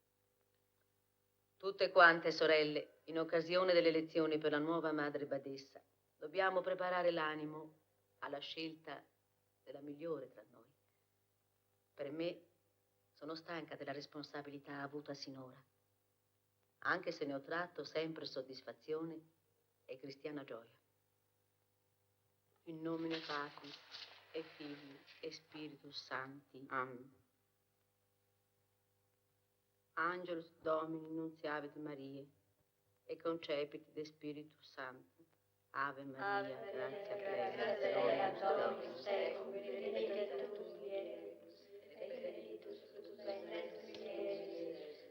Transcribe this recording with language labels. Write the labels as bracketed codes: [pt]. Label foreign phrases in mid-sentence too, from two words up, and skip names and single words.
[it] Tutte quante, sorelle, in occasione delle elezioni per la nuova madre badessa, dobbiamo preparare l'animo alla scelta della migliore tra noi. Per me sono stanca della responsabilità avuta sinora, anche se ne ho tratto sempre soddisfazione e cristiana gioia. [la] In nomine Patris e Filii e Spiritus Sancti. Amen. Angelus Domini nunciavit Mariae e concepit de Spiritus Sancti. Ave Maria, grazia plena, Dominus tecum, benedicta tu mulieribus, et benedictus fructus ventris Iesus.